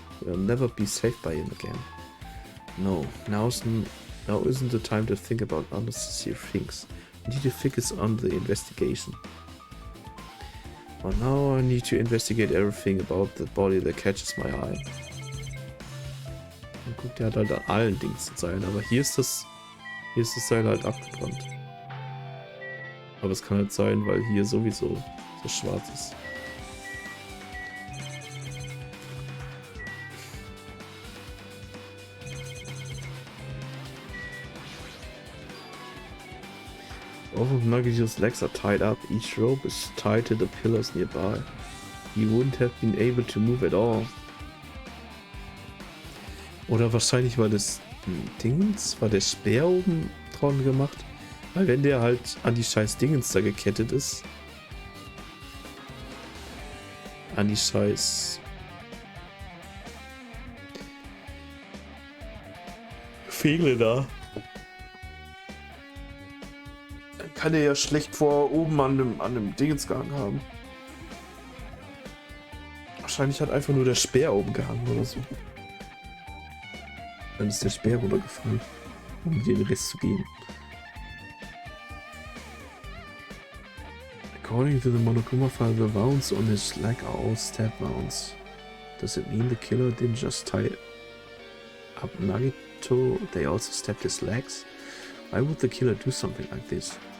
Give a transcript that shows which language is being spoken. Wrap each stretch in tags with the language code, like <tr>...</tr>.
<en>We'll never be saved by him again. No, now isn't the time to think about unnecessary things. We need to focus on the investigation. But now I need to investigate everything about the body that catches my eye.</en> <de>Und guck, der hat halt an allen Dings ein Seil, aber hier ist das Seil halt abgebrannt. Aber es kann halt sein, weil hier sowieso so schwarz ist.</de> <en>Both of Nagito's legs are tied up. Each rope is tied to the pillars nearby. He wouldn't have been able to move at all.</en> <de>Oder wahrscheinlich war das Dingens, war der Speer oben dran gemacht. Weil wenn der halt an die scheiß Dingens da gekettet ist. An die scheiß Fegel da. Dann kann er ja schlecht vor oben an dem Dingens gehangen haben. Wahrscheinlich hat einfach nur der Speer oben gehangen oder so. Dann ist der Speer runtergefallen, um dir den Rest zu geben.</de> <en>According to the Monokuma file, the wounds on his leg are all stab wounds. Does it mean the killer didn't just tie up Nagito, they also stabbed his legs? Why would the killer do something like this?</en>